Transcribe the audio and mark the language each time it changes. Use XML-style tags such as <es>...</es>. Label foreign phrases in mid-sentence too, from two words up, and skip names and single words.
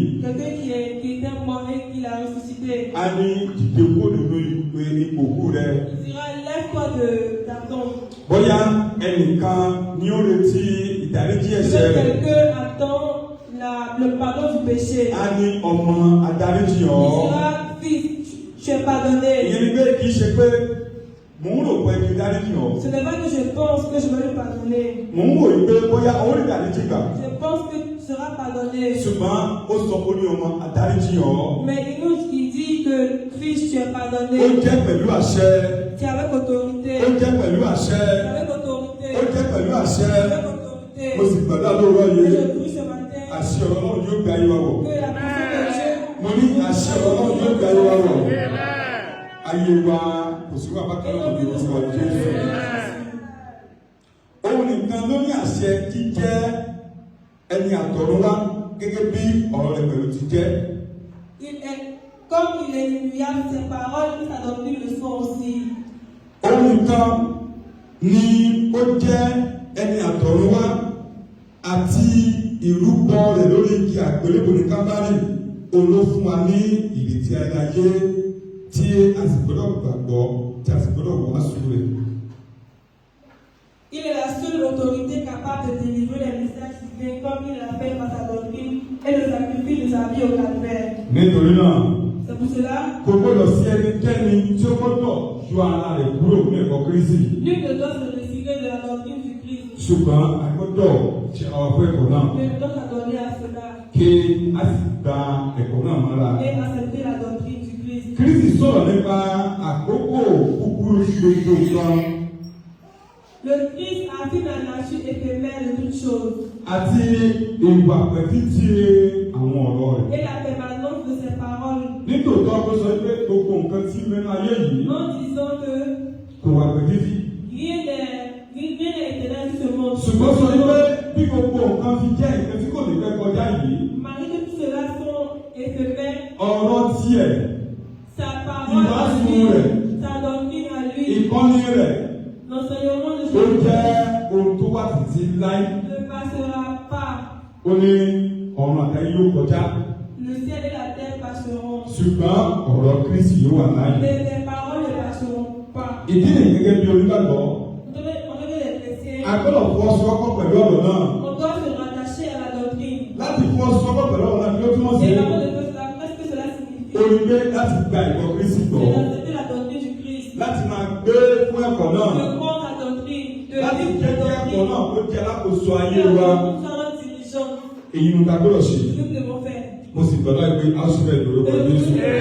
<fr>Quelqu'un qui était mort et qui l'a ressuscité.</fr> <yo>A ní dìde kúrò nínú ipò òkú rẹ.</yo> <fr>Il dira lève-toi de ta tombe.</fr> <yo>Bóyá ẹnìkan ni ó retí ìdáríjì ẹ̀ṣẹ̀ rẹ̀.</yo> <fr>Quelqu'un attend le pardon du péché.</fr> <yo>A ní ọmọ adáríjì ọ́.</yo> <fr>Il dira fils, tu es pardonné.</fr> <yo>Ìyẹn ni pé kì í ṣe pé mò ń rò pé kí dáríjì ọ́.</yo> <fr>Ce n'est pas que je pense que je vais lui pardonner.</fr> <yo>Mò ń wò yí pé bóyá owó lè dáríjì gbà.</yo> <fr>Je pense que tu seras pardonné.</fr> <yo>Ṣùgbọ́n ó sọ pé ó ní ọmọ adáríjì ọ́.</yo> <fr>Mais il dit que fils, tu es pardonné.</fr> <yo>Ó jẹ́ pẹ̀lú àṣẹ.</yo> <fr>C'est avec autorité.</fr> <yo>Ó jẹ́ pẹ̀lú àṣẹ.</yo> <fr>C'est avec autorité.</fr> <yo>Ó jẹ́ pẹ̀lú àṣẹ.</yo> <fr>C'est avec autorité.</fr> <yo>Mo sì gbàdúrà lóòrọ̀</yo> <fr>Et</fr> <yo>yìí.</yo> <fr>je prie ce matin</fr> <yo>Àṣẹ ọ̀rọ̀ Ọlọ́run yóò gbé ayé wa wọ̀.</yo> <fr>que la puissance de Dieu.</fr> <yo>Mo ní àṣẹ ọ̀rọ̀ Ọlọ́run yóò gbé ayé wa wọ̀. Ayé wa kò sí wà bákan náà lórí ìwà Jésù. Òun nìkan ló ní àṣẹ jíjẹ́ ẹni àtọ̀runwá gẹ́gẹ́ bí ọ̀rọ̀ rẹ̀ pẹ̀lú ti jẹ́.</yo> <fr>Comme il est inouïable, ses paroles, sa doctrine le sont aussi.</fr> <yo>Òun nìkan ni ó jẹ́ ẹni àtọ̀runwá àti ìrúbọ rẹ̀ lórí igi àgbélébùú ní Kábárì. Òun ló fún wa ní ìrètí ayérayé tí a sì gbọ́dọ̀ gbàgbọ́ tí a sì gbọ́dọ̀ wàásù rẹ̀.</yo> <fr>Il est la seule autorité capable de délivrer les messages divins comme il l'a fait par sa doctrine et le sacrifice de sa vie au calvaire.</fr> <yo>Nítorí náà,</yo> <fr>C'est pour cela</fr> <yo>kò gbọ́dọ̀ sí ẹnikẹ́ni tí ó gbọ́dọ̀ yọ ara rẹ̀ kúrò ní ẹ̀kọ́ Kristi.</yo> <fr>nul ne doit se retirer de la doctrine du Christ.</fr> <yo>Ṣùgbọ́n a gbọ́dọ̀ ṣe àwọn fún ẹ̀kọ́ náà.</yo> <fr>Mais nous devons s'adonner à cela</fr> <yo>Kí a sì gba ẹ̀kọ́ náà mọ́ra.</yo> <fr>et accepter la doctrine du Christ.</fr> <yo>Kristi sọ̀rọ̀ nípa àkókò kúkúrú gbogbo nǹkan.</yo> <fr>Le Christ affirme la nature éphémère de toutes choses</fr> <yo>Àti ìwà pẹ̀títì àwọn ọ̀rọ̀ rẹ̀.</yo> <fr>et la permanence de ses paroles.</fr> <yo>Nítòótọ́ ó sọ pé gbogbo nǹkan tí mẹ́nu ayé yìí</yo> <fr>En disant que</fr> <yo>kò wà pẹ̀títì.</yo> <fr>rien n'est éternel sur ce monde.</fr> <yo>Ṣùgbọ́n sọ pé bí gbogbo nǹkan fi jẹ́ nǹkan tí kò ní fẹ́ kọjá yìí.</yo> <fr>Malgré que tout cela sont éphémères,</fr> <yo>Ọ̀rọ̀ tiẹ̀,</yo> <fr>sa parole à</fr> <yo>ìwàásù</yo> <fr>lui,</fr> <yo>rẹ̀,</yo> <fr>sa doctrine à lui,</fr> <yo>ìkọ́ni rẹ̀,</yo> <fr>l'enseignement de</fr> <yo>ó</yo> <fr>Jésus</fr> <yo>jẹ́ ohun tó wà títí láì.</yo> <fr>ne passera pas.</fr> <yo>Ó ní ọ̀run àtayé yóò kọjá.</yo> <fr>Le ciel et la terre passeront,</fr> <yo>Ṣùgbọ́n ọ̀rọ̀ Kristi yóò wà láàyè.</yo> <fr>mais les paroles ne passeront pas.</fr> <yo>Ìdí nìyí gẹ́gẹ́ bí onígbàgbọ́.</yo> <fr>On devait les chrétiens.</fr> <yo>A gbọ́dọ̀ fọwọ́sowọ́pọ̀ pẹ̀lú ọ̀rọ̀ náà.</yo> <fr>On doit se rattacher à la doctrine.</fr> <yo>Láti fọwọ́sowọ́pọ̀ pẹ̀lú ọ̀rọ̀ náà ni ó túmọ̀ sí.</yo> <fr>Et avant de faire cela, qu'est-ce que cela signifie?</fr> <yo>Ó ní pé láti gba ìwọ Kristi gbọ́.</yo> <fr>C'est d'accepter la doctrine du Christ.</fr> <yo>Láti máa gbé fún ẹ̀kọ́ náà.</yo> <fr>De croire la doctrine, de</fr> <yo>Láti</yo> <fr>vivre</fr> <yo>jẹ́</yo> <fr>la</fr> <yo>kí ẹ̀kọ́ náà</yo> <fr>doctrine.</fr> <yo>ó jẹ́ alákòóso ayé</yo> <fr>Et</fr> <yo>wa.</yo> <fr>nous serons dirigeants.</fr> <yo>Èyí ni ká gbọ́dọ̀ ṣe.</yo> <fr>Nous devons faire.</fr> <yo>Mo sì gbọ́dọ̀ pé a ó sì bẹ̀rẹ̀ lórúkọ Jésù.</yo>